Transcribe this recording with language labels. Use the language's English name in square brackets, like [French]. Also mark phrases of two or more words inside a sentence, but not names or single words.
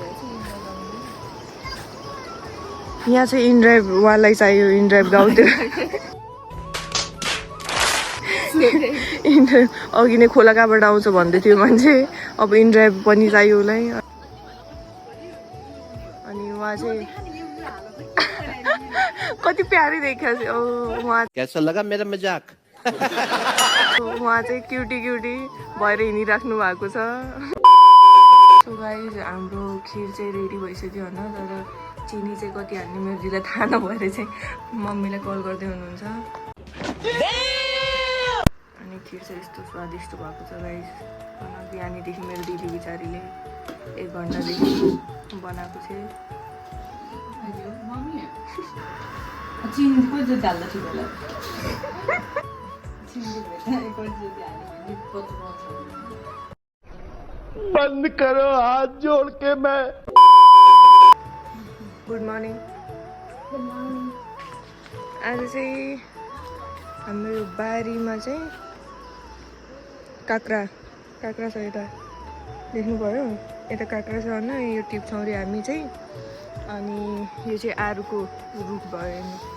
[Nepali] यहाँ चाहिँ इनड्राइभ वालाई चाहियो इनड्राइभ गाउँतिर इनड्राइभ अघि नै खोला कहाँबाट आउँछ भन्दै थियो मान्छे अब इनड्राइभ पनि चाहियो उसलाई अनि उहाँ चाहिँ कति प्यारी देखिया छ उहाँ [Hindi] कैसा लगा मेरा मजाक? [Nepali] उहाँ चाहिँ क्युटी भएर हिँडिराख्नु भएको छ [English] so guys [Nepali] हाम्रो खिर चाहिँ रेडी भइसक्यो होइन तर चिनी चाहिँ कति हाल्ने मेरो दिदीलाई थाहा नभएर चाहिँ मम्मीलाई कल गर्दै हुनुहुन्छ अनि खिर चाहिँ यस्तो स्वादिष्ट भएको छ गाइज बिहानीदेखि मेरो दिदी बिचारीले 1 घन्टादेखि बनाएको चाहिँ [Hindi] बंद करो हाथ जोड़ के मैं। [English] good morning [Nepali] आज चाहिँ हाम्रो बारीमा चाहिँ काँक्रा छ यता देख्नु भयो यता काँक्रा छ होइन यो टिप्छौँ अरे हामी चाहिँ अनि यो चाहिँ आरुको रुख भयो हेर्नु